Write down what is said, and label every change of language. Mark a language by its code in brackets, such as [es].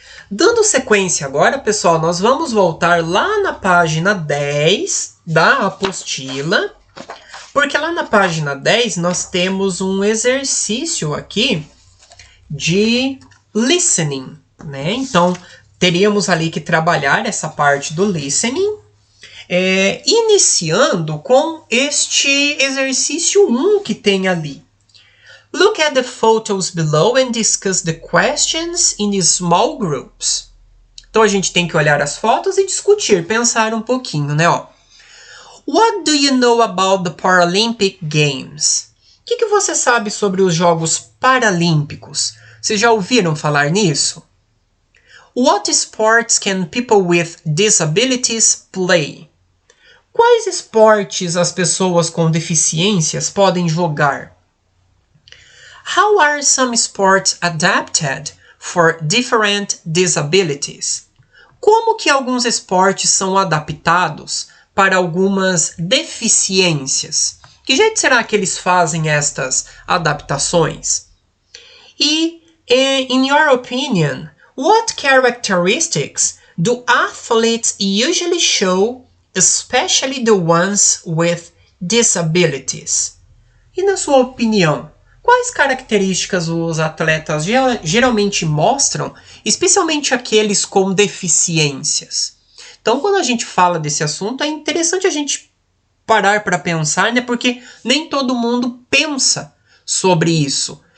[pt] Dando sequência agora, pessoal, nós vamos voltar lá na página 10 da apostila, porque lá na página 10 nós temos um exercício aqui de listening, né? Então, teríamos ali que trabalhar essa parte do listening, iniciando com este exercício 1 que tem ali. [en] Look at the photos below and discuss the questions in small groups. [pt] Então, a gente tem que olhar as fotos e discutir, pensar um pouquinho, né? [en] What do you know about the Paralympic Games? [pt] O que você sabe sobre os Jogos Paralímpicos? Vocês já ouviram falar nisso? [en] What sports can people with disabilities play? [pt] Quais esportes as pessoas com deficiências podem jogar? [en] How are some sports adapted for different disabilities? [pt] Como que alguns esportes são adaptados para algumas deficiências? Que jeito será que eles fazem estas adaptações? [en] E, in your opinion, what characteristics do athletes usually show, especially the ones with disabilities? [pt] E na sua opinião, quais características os atletas geralmente mostram, especialmente aqueles com deficiências? Então, quando a gente fala desse assunto, é interessante a gente parar para pensar, né? Porque nem todo mundo pensa sobre isso.